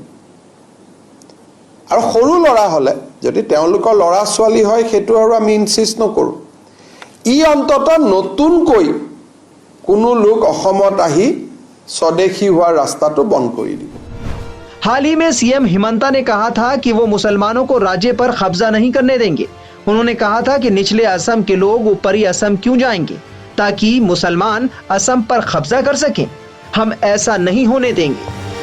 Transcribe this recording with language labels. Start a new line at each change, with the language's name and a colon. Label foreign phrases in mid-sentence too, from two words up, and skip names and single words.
Assamese: আৰু সৰু ল'ৰা হ'লে যদি তেওঁলোকৰ ল'ৰা ছোৱালী হয় সেইটো আৰু আমি ইনসিষ্ট নকৰোঁ। ই অন্তত নতুনকৈ কোনো লোক অসমত আহি স্বদেশী হোৱাৰ ৰাস্তাটো বন্ধ কৰি দিব।
Hindi: हाल ही में सीएम हिमंता ने कहा था कि वो मुसलमानों को राज्य पर कब्जा नहीं करने देंगे। उन्होंने कहा था कि निचले असम के लोग ऊपरी असम क्यों जाएंगे ताकि मुसलमान असम पर कब्जा कर सकें। हम ऐसा नहीं होने देंगे।